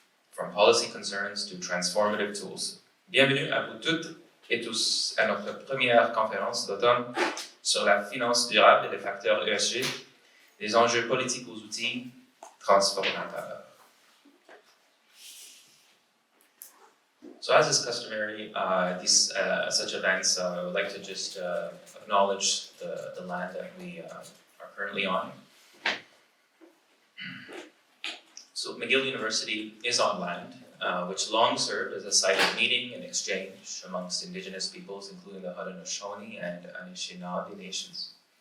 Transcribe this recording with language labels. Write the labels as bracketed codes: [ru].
[en] From policy concerns to transformative tools. [fr] Bienvenue à vous toutes et tous à notre première conférence d'automne sur la finance durable et les facteurs ESG, des enjeux politiques aux outils transformateurs. [en] So as is customary, these such events, I would like to just acknowledge the land that we are currently on. So McGill University is on land, which long served as a site of meeting and exchange amongst Indigenous peoples, including the Haudenosaunee and Anishinaabe nations.